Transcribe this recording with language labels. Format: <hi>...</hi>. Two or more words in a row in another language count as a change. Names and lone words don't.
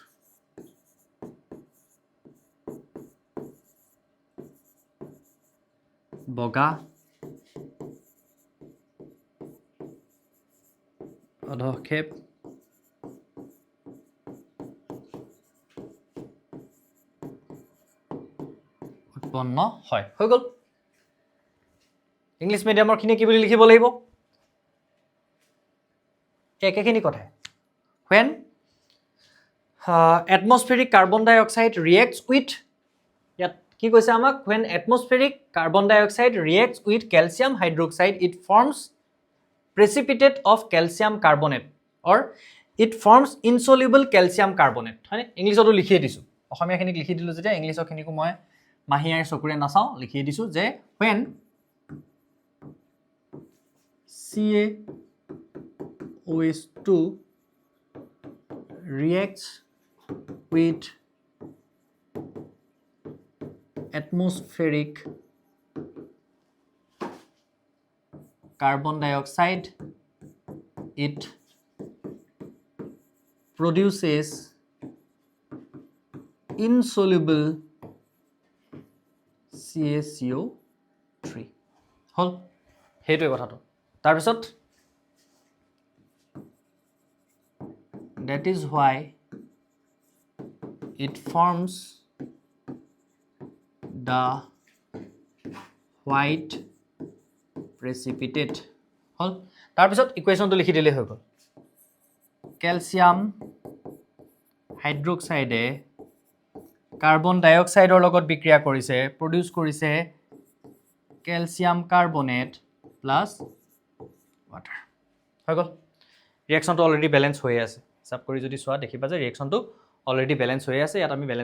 <as>বগা অধক্ষেপ উৎপন্ন হয় হৈ গল</as> <en>English mediumৰ</en> <as>খিনি কি বুলি লিখিব লাগিব একেখিনি কথা</as> <en>when atmospheric carbon dioxide reacts with</en> <as>ইয়াত কি কৈছে আমাক</as> <en>when atmospheric carbon dioxide reacts with calcium hydroxide it forms precipitate of calcium carbonate or it forms insoluble calcium carbonate</en> <as>হয়নে ইংলিশতো লিখি দিছো অসমীয়াখিনিক লিখি দিলো যেতিয়া ইংলিশখিনিকো মই মাহিয়াৰ চকুৰে নাচাও লিখি দিছো যে</as> <en>when CaOH2 reacts with atmospheric carbon dioxide it produces insoluble CaCO3</en> <as>হল হেইটোই কথাটো তাৰ পিছত</as> <en>that is why it forms the white precipitate</en> <as>হল তাৰ পিছত ইকুৱেশ্যনটো লিখি দিলে হৈ গল</as> <en>calcium hydroxideএ carbon dioxideৰ</en> <as>লগত বিক্ৰিয়া কৰিছে প্ৰডিউস কৰিছে</as> <en>calcium carbonate plus water</en> <as>হৈ গল ৰিঅ্যাকশনটো</as> <en>already balance</en> <as>হৈ আছে হিসাব কৰি যদি সোৱা দেখিবা যে ৰিঅ্যাকশনটো</as> <en>already balance</en> <as>হৈ আছে ইয়াত আমি ব্যালেন্স</as>